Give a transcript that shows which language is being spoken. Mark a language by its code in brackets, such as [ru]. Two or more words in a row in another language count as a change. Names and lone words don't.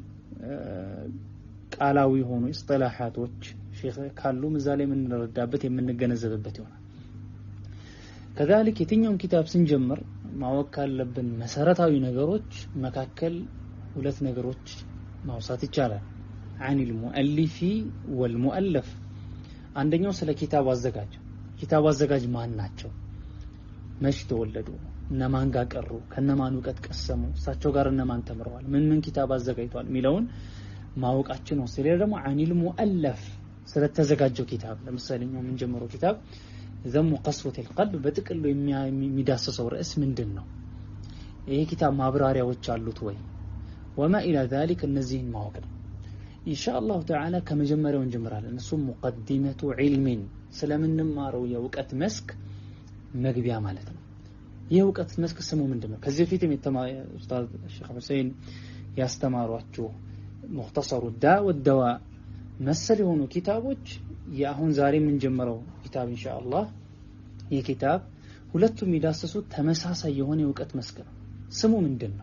[am] ቃላዊ ሆኑ ኢስጢላሃቶች ሼኽ ካሉ እዛ ላይ የምንረዳበት የምንገነዘብበት ይሆናል። ከዛልክ የትኛውም ኪታብ ስንጀምር ማወቅ ካለብን መሰረታዊ ነገሮች መካከል ሁለት ነገሮች ማውሳት ይቻላል። [ar] عن المؤلف والمؤلف። [am] አንደኛው ስለ ኪታብ አዘጋጅ ማን ናቸው፣ መች ተወለዱ፣ እነማን ጋር ቀሩ፣ ከነማን ዕውቀት ቀሰሙ፣ እሳቸው ጋር እነማን ተምረዋል፣ ምን ኪታብ አዘጋጅቷል የሚለውን ማወቃችን ነው። ስለዚህ ደግሞ [ar] عن المؤلف [am] ስለተዘጋጀው ኪታብ ለምሳሌ ነው የምንጀምረው ኪታብ ذم قسوة القلب በጥቅሉ የሚዳሰሰው ርዕስ ምንድነው፣ ይሄ ኪታብ ማብራሪያዎች አሉት ወይ፣ [ar] وما الى ذلك [am] እነዚህን ማወቅ ነው። [ar] إن شاء الله تعالى [am] ከመጀመሪያው እንጀምራለን። እሱ [ar] مقدمة علم [am] ስለምንማረው የዕውቀት መስክ መግቢያ ማለት ነው። የዕውቀት መስክ ስሙ ምንድነው? ከዚህ በፊት ኡስታዝ ሼኽ ሁሴን ያስተማሯችሁ ሙኽተሰሩ ዳ ወደዋ መሰል የሆኑ ኪታቦች የአሁን ዛሬ የምንጀምረው ኪታብ ኢንሻአላህ ይህ ኪታብ ሁለቱም የሚዳሰሱት ተመሳሳይ የሆነ የዕውቀት መስክ ነው። ስሙ ምንድነው?